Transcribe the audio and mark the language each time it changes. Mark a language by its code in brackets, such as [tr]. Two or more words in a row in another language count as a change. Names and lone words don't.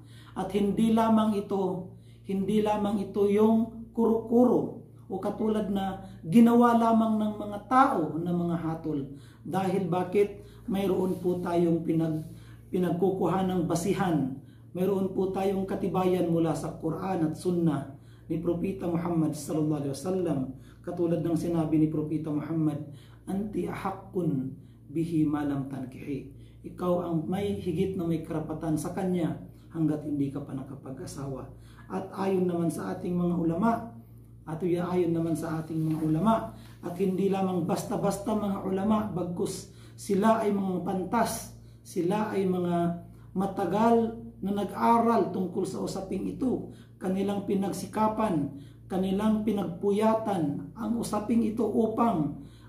[tl] At hindi lamang ito yung kuro-kuro o katulad na ginawa lamang ng mga tao na mga hatol. Dahil bakit? Mayroon po tayong pinagkukuha ng basihan. Mayroon po tayong katibayan mula sa Quran at Sunnah ni Propeta Muhammad [ar] صلى الله عليه وسلم. [tl] Katulad ng sinabi ni Propeta Muhammad, [ar] "أنت أحق به ما لم تنكحي." [tl] Ikaw ang may higit na may karapatan sa kanya hanggat hindi ka pa nakapag-asawa. At ayon naman sa ating mga ulama, at hindi lamang basta-basta mga ulama, bagkus sila ay mga pantas, sila ay mga matagal na nag-aral tungkol sa usaping ito, kanilang pinagsikapan, kanilang pinagpuyatan ang usaping ito upang